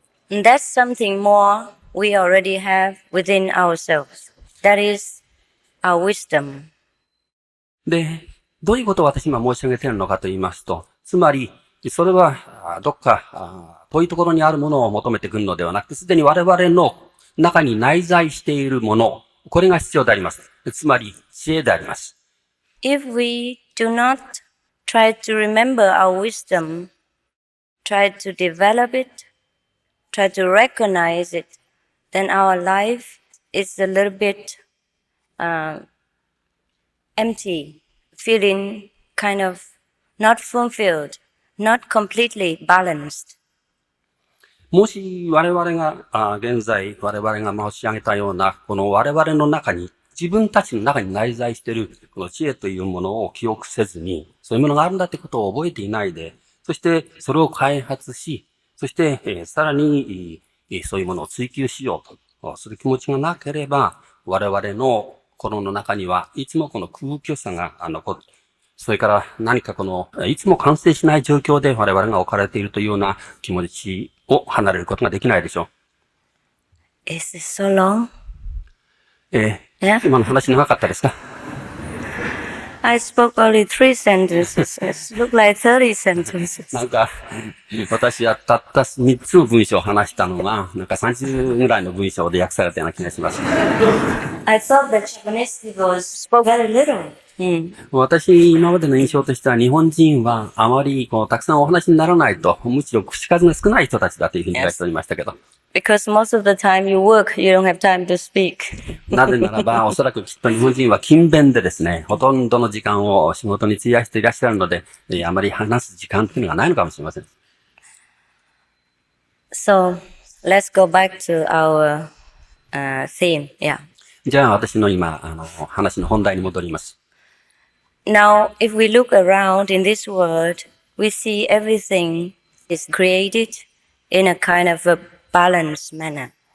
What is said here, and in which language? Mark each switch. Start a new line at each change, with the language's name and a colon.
English: And that's something more we already have within ourselves. That is our wisdom.
Japanese: で、どういうことを私今申し上げているのかと言いますと、つまり、それは、どっか、遠いところにあるものを求めてくるのではなくて、すでに我々の中に内在しているもの、これが必要であります。つまり、知恵であります。
English: If we do not try to remember our wisdom, try to develop it, try to recognize it, then our life is a little bit empty, feeling kind of not fulfilled, not completely balanced.
Japanese: もし我々が、現在我々が申し上げたような、この我々の中に、自分たちの中に内在している、この知恵というものを記憶せずに、そういうものがあるんだってことを覚えていないで、そしてそれを開発し、そして、さらに、そういうものを追求しようとする気持ちがなければ、我々の心の中にはいつもこの空虚さが残る。それから何かいつも完成しない状況で我々が置かれているというような気持ちを離れることができないでしょ
English: う。Is this so long?
Japanese: 今の話長かったですか？
English: I spoke only 3 sentences. It looked like 30 sentences.
Japanese: なんか、私はたった3つの文章を話したのが、なんか30ぐらいの文章で訳されたような気がします。
English: I thought that Japanese people spoke very little.
Japanese: 私、今までの印象としては、日本人はあまりたくさんお話にならないと、むしろ口数が少ない人たちだというふうに言われておりましたけど。
English: Because most of the time you work, you don't have time to speak.
Japanese: なぜならば、おそらくきっと日本人は勤勉でですね、ほとんどの時間を仕事に費やしていらっしゃるので、あまり話す時間っていうのがないのかもしれません。
English: So, let's go back to our theme. Yeah.
Japanese: じゃあ、私の今、話の本題に戻ります。
English: Now, if we look around in this world, we see everything is created in a kind of a balanced manner.